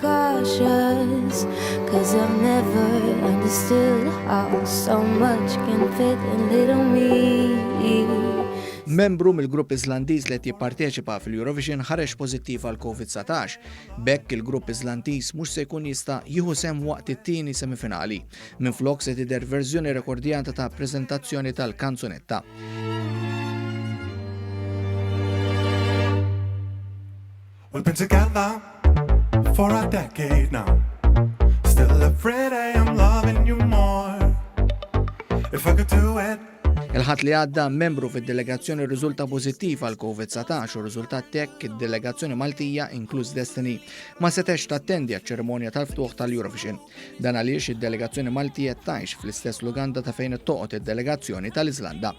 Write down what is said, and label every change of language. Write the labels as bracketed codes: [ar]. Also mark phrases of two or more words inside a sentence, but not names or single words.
[mt] Membru mill-grupp Iżlandiż li qed jipparteċipa fil-Eurovision ħareġ pożittiv għal COVID-19. Bekk il-grupp Iżlandiż mhux se jkun jista' jieħu sehem waqt it-tieni semifinali. Minflok se tidher verżjoni rekordjata ta' preżentazzjoni tal-kanzunetta. [en] We've been together for a decade now. Still every day I'm loving you more. If I could do it. [mt] Il-ħadd li għadda membru fid-delegazzjoni riżulta pożittiv għal COVID-19 u riżultat tek id-delegazzjoni Maltija inkluż Destiny ma setex tattendi għaċ-ċerimonja tal-ftuħ tal-Eurovision. Dan għaliex id-delegazzjoni Maltija tgħix fl-istess luganda ta' fejn ittoqgħod id-delegazzjoni tal-Iżlanda.